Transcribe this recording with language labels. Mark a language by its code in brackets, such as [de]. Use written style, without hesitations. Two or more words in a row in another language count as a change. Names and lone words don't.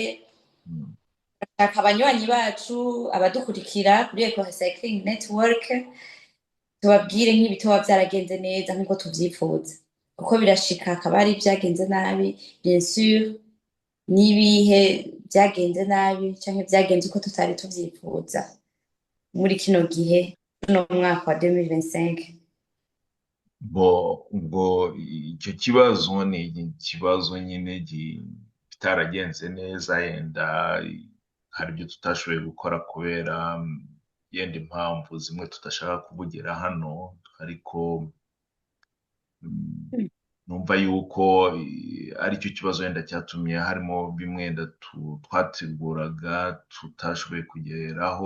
[rn] Bashaka abanywanyi bacu abadukurikira kuri Eco Recycling Network tubabwire nk'ibitoba byaragenze neza nk'uko tuvyifuza, kuko birashika akaba ari byagenze nabi. [fr] Bien sûr, [rn] nibihe byagenze nabi canke byagenze uko tutari tuvyifuza muri kino gihe no mwaka wa 2025. [rw] Ubwo icyo kibazo ni ikibazo nyine kitaragenze neza, yenda hari ibyo tutashoboye gukora kubera yenda impamvu zimwe tudashaka kuvugira hano, ariko numva yuko ari cyo kibazo yenda cyatumye harimo bimwe yenda twateguraga tutashoboye kugeraho.